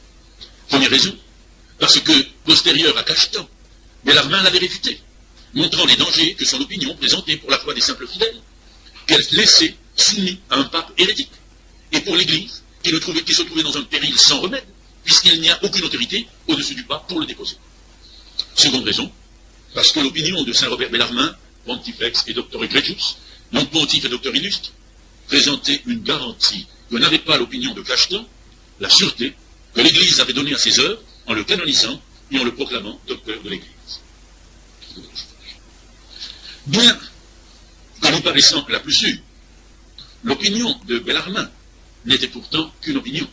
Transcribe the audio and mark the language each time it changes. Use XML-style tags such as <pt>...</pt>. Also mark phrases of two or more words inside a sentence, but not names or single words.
<fr>Première raison, parce que, postérieur à Cachetan, Bellarmine l'avait réfuté, montrant les dangers que son opinion présentait pour la foi des simples fidèles, qu'elle laissait soumis à un pape hérétique, et pour l'Église, qui se trouvait dans un péril sans remède, puisqu'il n'y a aucune autorité au-dessus du pape pour le déposer. Seconde raison, parce que l'opinion de saint Robert Bellarmine,</fr> <la>pontifex et doctor egregius,</la> <fr>donc pontife et docteur illustre, présentait une garantie que n'avait pas l'opinion de Cachetan, la sûreté que l'Église avait donnée à ses œuvres en le canonisant et en le proclamant docteur de l'Église. Bien que nous paraissant la plus sûre, l'opinion de Bellarmine n'était pourtant qu'une opinion.</fr>